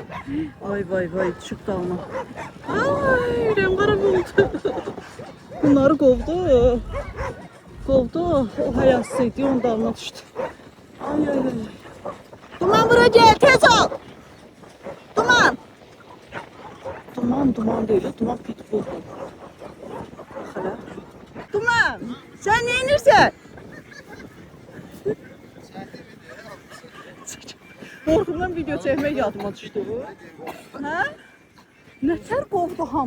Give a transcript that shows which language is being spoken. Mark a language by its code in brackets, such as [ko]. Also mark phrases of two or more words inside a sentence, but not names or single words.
[az] Ay vay vay düşüb dalma. Ay ürəyim qara oldu. Bunları qovdu. Qovdu. O hayasız idi, onun dalına düşdü. Ay ay ay. Duman bura gel, tez ol. Duman. Duman değil, Duman pitbull. [tr] Bak hele. Duman, sen ne inirsen? [az] Korkumdan video çəkmək yadıma düşdü. Hə? Nətər qovdu hamı?